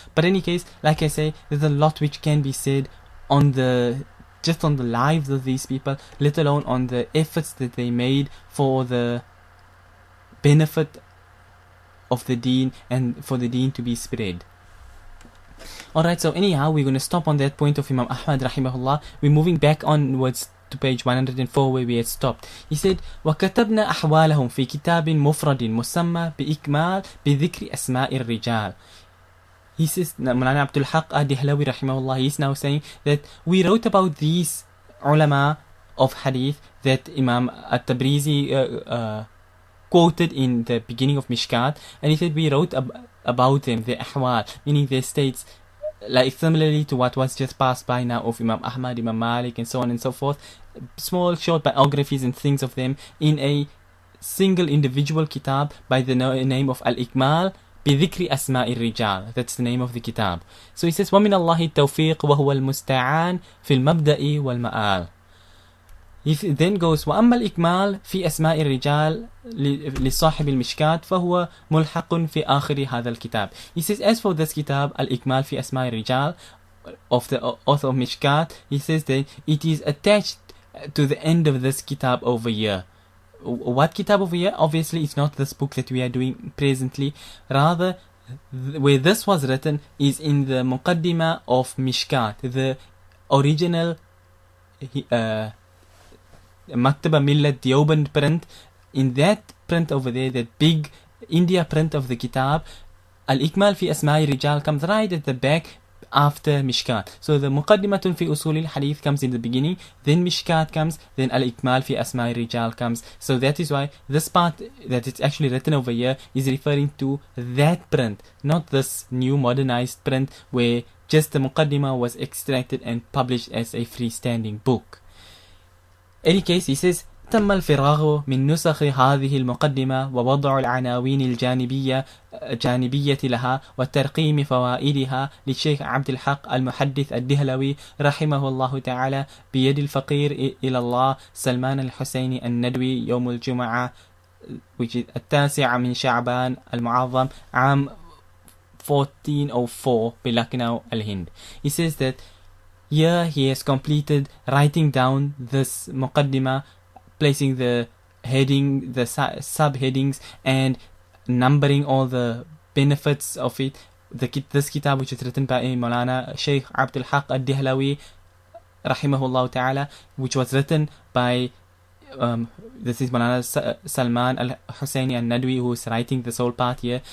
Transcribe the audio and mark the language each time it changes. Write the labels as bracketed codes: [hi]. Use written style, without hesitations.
[en] But in any case, like I say, there's a lot which can be said on the lives of these people, let alone on the efforts that they made for the benefit of the deen and for the deen to be spread. Alright, so anyhow, we're going to stop on that point of Imam Ahmad rahimahullah. We're moving back onwards to page 104 where we had stopped. He said, [ar] وَكَتَبْنَا أَحْوَالَهُمْ فِي كِتَابٍ مُفْرَدٍ مُسَمَّى بِإِكْمَالِ بِذِكْرِ أَسْمَاءِ الرِّجَالِ. [en] He says, Mulana Abdul Haq ad-Dihlawi rahimahullah, he is now saying that we wrote about these ulama of hadith that Imam at-Tabrizi quoted in the beginning of Mishkat, and he said we wrote about them, their ahwal, meaning their states, like similarly to what was just passed by now of Imam Ahmad, Imam Malik, and so on and so forth. Small short biographies and things of them in a single individual kitab by the name of Al-Ikmal بذكر أسماء الرجال. That's the name of the kitab. So he says [ar] ومن الله التوفيق وهو المستعان في المبدأ والمآل. [en] He then goes [ar] وأما الإكمال في أسماء الرجال لصاحب المشكات فهو ملحق في آخر هذا الكتاب. [en] He says, as for this kitab الإكمال في أسماء الرجال of the author of Mishkat, he says that it is attached to the end of this kitab over here. What kitab over here? Obviously it's not this book that we are doing presently. Rather, where this was written is in the Muqaddimah of Mishkat, the original Maktaba Millat Deoband print. In that print over there, that big India print of the kitab, Al-Ikmal fi Asma'i Rijal comes right at the back after Mishkat. So the Muqaddimatun fi Usoolil Hadeeth comes in the beginning, then Mishkat comes, then Al-Ikmal fi Asma'i Rijal comes. So that is why this part that it's actually written over here is referring to that print, not this new modernized print where just the Muqaddimah was extracted and published as a freestanding book. In any case, he says, [ar] تم الفراغ من نسخ هذه المقدمة ووضع العناوين الجانبية لها وترقيم فوائدها للشيخ عبد الحق المحدث الدهلوي رحمه الله تعالى بيد الفقير إلى الله سلمان الحسيني الندوي يوم الجمعة [en] which is [ar] التاسع من شعبان المعظم عام 1404 بلكنو الهند. [en] He says that here he has completed writing down this Muqaddimah, placing the heading, the subheadings, and numbering all the benefits of it. This kitab, which is written by Maulana Sheikh Abdul Haq al-Dihlawi rahimahullah ta'ala, which was written by this is Maulana Salman al-Husseini al-Nadwi, who is writing this whole part here.